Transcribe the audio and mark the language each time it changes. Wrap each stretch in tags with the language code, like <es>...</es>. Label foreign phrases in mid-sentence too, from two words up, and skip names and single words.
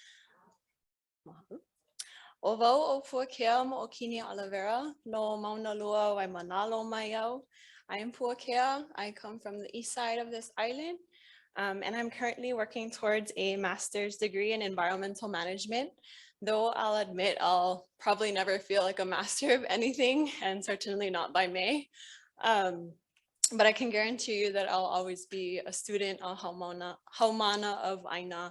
<haw>O wau o Puakea Moʻokini-Oliveira, no Mauna Lua wai manalo mai au.</haw> <en>I am Puakea. I come from the east side of this island, and I'm currently working towards a master's degree in environmental management, though I'll admit I'll probably never feel like a master of anything, and certainly not by May. But I can guarantee you that I'll always be a student of Haumana of Aina.</en>